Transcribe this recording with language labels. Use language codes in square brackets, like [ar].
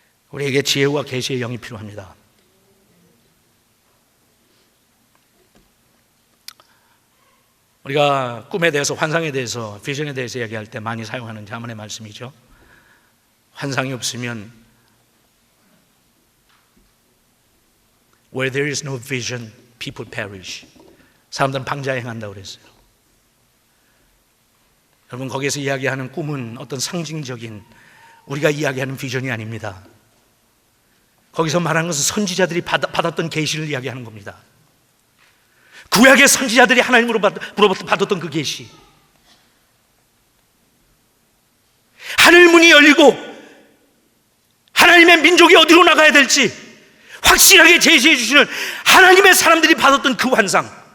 [ko] 우리에게 지혜와 계시의 영이 필요합니다. 우리가 꿈에 대해서, 환상에 대해서, 비전에 대해서 얘기할 때 많이 사용하는 자문의 말씀이죠. 환상이 없으면 [en] Where there is no vision, people perish. [ko] 사람들은 방자에 행한다고 그랬어요. 여러분, 거기에서 이야기하는 꿈은 어떤 상징적인, 우리가 이야기하는 비전이 아닙니다. 거기서 말하는 것은 선지자들이 받았던 계시를 이야기하는 겁니다. 구약의 선지자들이 하나님으로부터 받았던 그 계시, 하늘 문이 열리고 하나님의 민족이 어디로 나가야 될지 확실하게 제시해 주시는 하나님의 사람들이 받았던 그 환상.